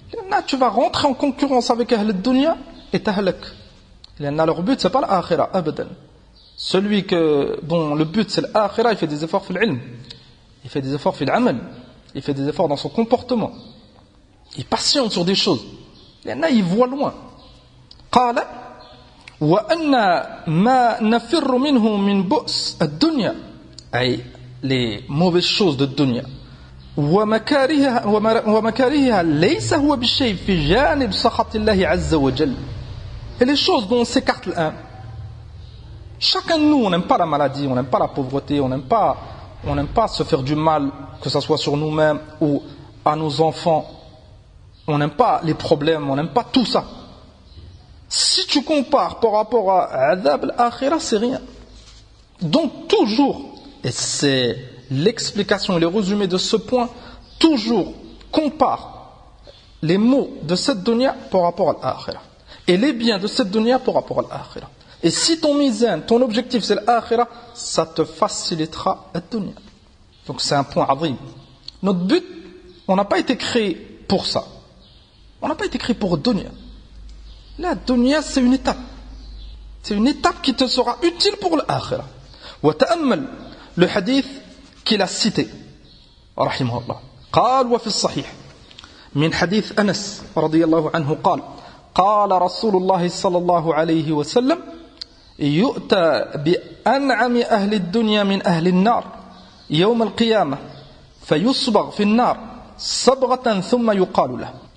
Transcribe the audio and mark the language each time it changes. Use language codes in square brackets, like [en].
[fr] Là, tu vas rentrer en concurrence avec [ar] ahl dunya [fr] et [ar] tahlak. [fr] Leur but, c'est pas l'akhira, abadan. Celui dont le but c'est l'akhira, il fait des efforts [ar] fil ilm. [fr] Il fait des efforts [ar] fil amal. [fr] Il fait des efforts dans son comportement. Il patiente sur des choses. Il voit loin. [ar] قال وأن ما نفر منه من بؤس الدنيا, أي [fr] les mauvaises choses de dunya, [ar] ومكارهها ليس هو بالشيء في جانب سخط الله عز وجل. [fr] Et les choses dont on s'écarte l'un, chacun de nous, on n'aime pas la maladie, on n'aime pas la pauvreté, on n'aime pas se faire du mal, que ce soit sur nous-mêmes ou à nos enfants. On n'aime pas les problèmes, on n'aime pas tout ça. Si tu compares par rapport à [ar] Adab al-Akhirah, [fr] c'est rien. Donc toujours, et c'est l'explication et le résumé de ce point, toujours compare les maux de cette dunya par rapport à l'akhirah et les biens de cette dunya par rapport à l'akhirah. Et si ton mizan, ton objectif c'est l'akhirah, ça te facilitera la dunya. Donc c'est un point azim. Notre but, on n'a pas été créé pour ça. On n'a pas été créé pour dunya. La dunya, c'est une étape. C'est une étape qui te sera utile pour l'akhirah. [ar] Wa ta'ammal [fr] le hadith qu'il a cité, rahimahullah. [ar] قال وفي الصحيح من حديث أنس رضي الله عنه قال رسول الله صلى الله عليه وسلم يؤتى بأنعم أهل الدنيا من أهل النار يوم القيامة فيصبغ في النار صبغة ثم يقال له